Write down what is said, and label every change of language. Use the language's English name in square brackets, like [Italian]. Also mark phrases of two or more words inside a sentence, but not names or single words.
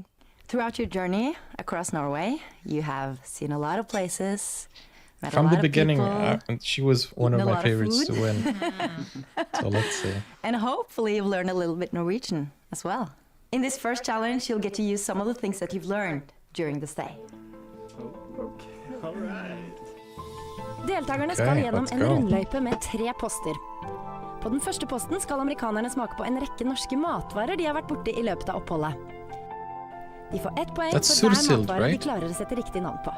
[English] Throughout your journey across Norway, you have seen a lot of places, met From a lot the beginning, of people, she was one of eaten a my lot of favorites to food. win. So let's see. And hopefully you've learned a little bit Norwegian as well. In this first challenge, you'll get to use some of the things that you've learned during the stay. [Norwegian] Deltakerne skal gjennom en rundløype med 3 poster. På den første posten skal amerikanerne smake på en rekke norske matvarer de har vært borte i løpet av oppholdet. De får 1 poeng for hver matvare de klarer å sette riktig navn på.